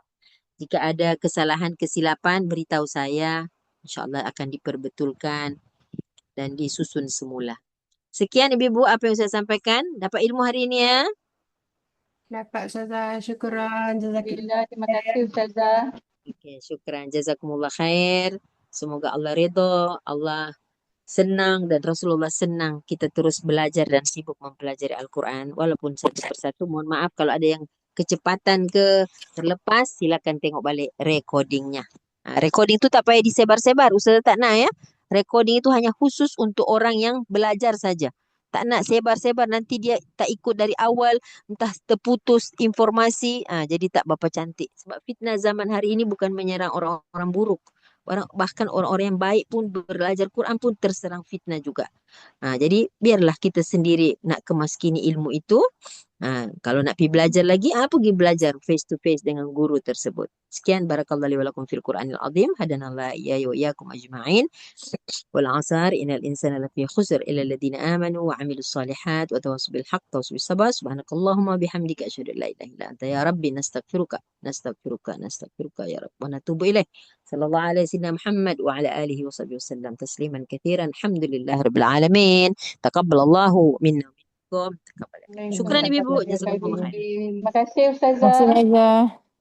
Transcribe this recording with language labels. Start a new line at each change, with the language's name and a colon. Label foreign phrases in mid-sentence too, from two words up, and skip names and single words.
Malay: Jika ada kesalahan kesilapan, beritahu saya. InsyaAllah akan diperbetulkan dan disusun semula. Sekian ibu-ibu apa yang saya sampaikan. Dapat ilmu hari ini ya. Dapat Ustazah, syukuran. Jazakillah. Terima kasih Ustazah. Okey,
Arabic: شكرا. جزاكم الله خير.
Malay: Semoga Allah ridha, Allah senang dan Rasulullah senang kita terus belajar dan sibuk mempelajari Al-Quran. Walaupun satu persatu, mohon maaf kalau ada yang kecepatan ke terlepas, silakan tengok balik recordingnya. Recording tu tak payah disebar-sebar, Ustazah tak nak ya. Recording itu hanya khusus untuk orang yang belajar saja. Tak nak sebar-sebar, nanti dia tak ikut dari awal, entah terputus informasi, jadi tak berapa cantik. Sebab fitnah zaman hari ini bukan menyerang orang-orang buruk. Bahkan orang-orang yang baik pun belajar Quran pun terserang fitnah juga. Jadi biarlah kita sendiri nak kemaskini ilmu itu. Kalau nak pergi belajar lagi, pergi belajar
English: face to face
Malay: dengan guru tersebut. Sekian,
Arabic: بارك الله لي ولكم في القرآن العظيم. هدانا الله إياي وإياكم أجمعين. والعصر إن الإنسان لفي خسر إلا الذين آمنوا وعملوا الصالحات وتواصوا بالحق تواصوا بالصبر. سبحانك اللهم بحمدك أشهد أن لا إله إلا أنت يا ربي نستغفرك يا رب ونتوب إليك. صلى الله عليه وسلم محمد وعلى آله وصحبه وسلم تسليما كثيرا. الحمد لله رب العالمين. تقبل الله منا ومنكم. تقبل. شكرا ibu-ibu. جزاكم الله خير.
Malay: Terima kasih Terima kasih Ustazah. Aizah.